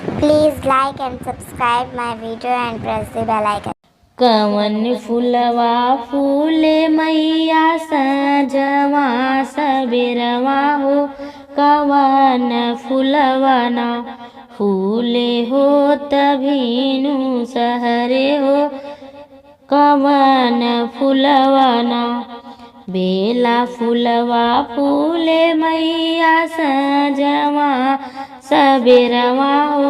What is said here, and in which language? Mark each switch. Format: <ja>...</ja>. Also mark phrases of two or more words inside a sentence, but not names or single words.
<en>Please like and subscribe my video and press the bell icon.</en> <bho>कवन फुलवा फूले मैया सजवा सबेरवा हो। कवन फुलवा ना फूले हो तभीनु सहरे हो। कवन फुलवा ना बेला फुलवा फूले मैया सजवा सबेरवा हो।</bho>